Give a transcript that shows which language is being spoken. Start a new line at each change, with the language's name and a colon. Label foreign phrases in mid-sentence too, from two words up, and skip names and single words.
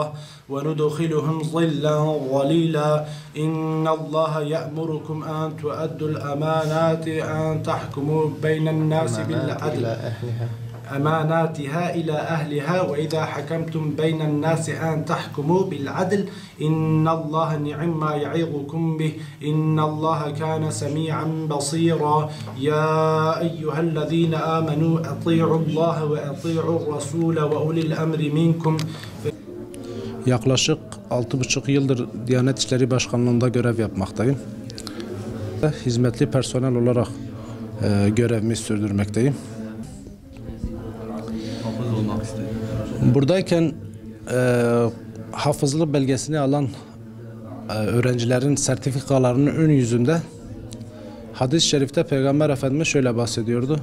Arabic: وَنُدْخِلُهُمْ ظِلًّا ظَلِيلًا إِنَّ اللّٰهَ يَأْمُرُكُمْ أَنْ تُؤَدُّوا الْأَمَانَاتِ أَنْ تَحْكُمُوا بَيْنَ النَّاسِ بِالْعَدْلِ أماناتها إلى أهلها وإذا حكمتم بين الناس أن تحكموا بالعدل إن الله نعم ما يعظكم به إن الله كان سميعا بصيرا يا أيها الذين آمنوا أطيعوا الله وأطيعوا الرسول وأولي الأمر منكم.
Turkish: Yaklaşık 6,5 yıldır Diyanet İşleri Başkanlığı'nda görev yapmaktayım. Hizmetli personel olarak görevimi sürdürmekteyim. Buradayken hafızlık belgesini alan öğrencilerin sertifikalarının ön yüzünde hadis-i şerifte Peygamber Efendimiz şöyle bahsediyordu.